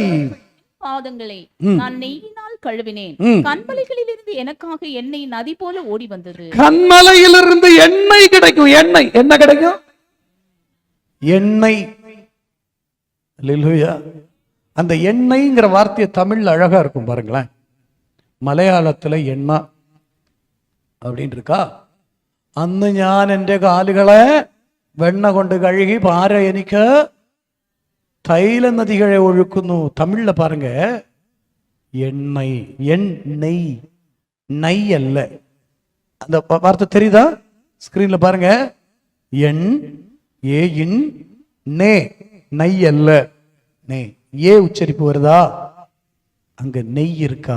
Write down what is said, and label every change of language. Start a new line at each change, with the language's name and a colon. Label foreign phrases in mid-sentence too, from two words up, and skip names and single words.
Tamil: பாதங்களை நான் நெய்யினால் கழுவினேன், கண்மலைகளிலிருந்து எனக்காக எண்ணெய் நதி போல ஓடி வந்தது. கண்மலையிலிருந்து எண்ணெய் கிடைக்கும். எண்ணெய் என்ன கிடைக்கும்? எண்ணெய். அல்லேலூயா. அந்த எண்ணெய்ங்கிற வார்த்தையை தமிழ்ல அழகா இருக்கும் பாருங்களேன்.
Malayalam: മലയാളത്തിലെ എണ്ണ
Tamil: அப்படின்னு இருக்கா?
Malayalam: അന്ന് ഞാൻ എൻ്റെ കാലുകളെ വെണ്ണ കൊണ്ട് കഴുകി പാര എനിക്ക് തൈല നദികളെ ഒഴുക്കുന്നു.
Tamil: തമിഴിൽ பாருங்க எண்ணெய். எண்ணெய் நெய் அல்ல. அந்த வார்த்தை தெரியுதா? ஸ்கிரீன்ல பாருங்க. எண் ஏ இன் நே, நெய் அல்ல. நே ஏ உச்சரிப்பு வருதா? அங்க நெய் இருக்கா?